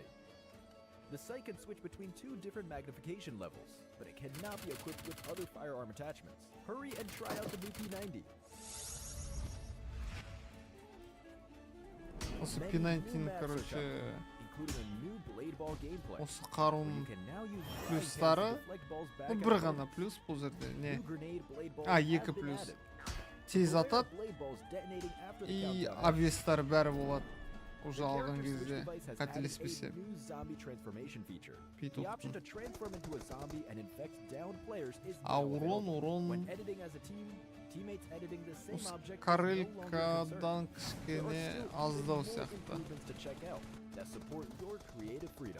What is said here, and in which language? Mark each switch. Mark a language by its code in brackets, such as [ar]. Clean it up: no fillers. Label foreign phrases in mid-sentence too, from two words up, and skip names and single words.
[en] The sight can switch between 2 different magnification levels, but it cannot be equipped with other firearm attachments. Hurry and try out the new P90. [kk] Осы [en] Many [kk] P90, [en] new maps are [kk] короче, [en] coming, including a new blade ball gameplay. [kk] осы [en] where [kk] қаруын [en] you can now use [kk] плюстары, [en] flying cannons to deflect balls back [kk] ну [en] at [kk] бір [en] opponents. [kk] ғана плюс бұл жерде, не? [en] New grenade blade balls [kk] А, [en] have [kk] 2 [en] been [kk] плюс. [en] added. [kk] Тез [en] Beware of [kk] атады, [en] blade balls detonating after the [kk] и [en] countdown. [kk] обвестар бәрі болады. Уже [en] The [kk] алған [en] character switch [kk] кезде, [en] device has added a [kk] қателеспесем. [en] new zombie transformation feature. [kk] Пит [en] The option [kk] ұқтым. [en] to transform into a zombie and infect downed players is [kk] А [en] now available. [kk] урон, [en] When editing as a team, teammates editing the same [kk] осы [en] object is no longer concerned. [kk] карелькадан [en] There are [kk] кішкене [en] still [kk] аздау [en] more [kk] сияқты. [en] improvements to check out that support your creative freedom.